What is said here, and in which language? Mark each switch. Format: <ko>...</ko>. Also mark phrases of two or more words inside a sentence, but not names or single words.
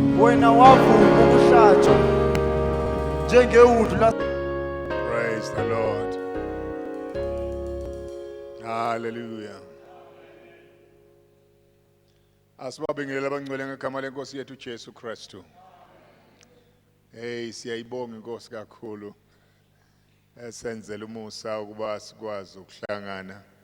<zu>wena wavuma ukuhlatshwa njengewundlu la.</zu> <en>Praise the Lord. Hallelujah.</en> <zu>Asibabingelela abangcwele ngegama lenkosi yethu Jesu Kristu. Hey, siyayibonga inkosi kakhulu. Esenzele umusa ukuba sikwazi ukuhlangana.</zu>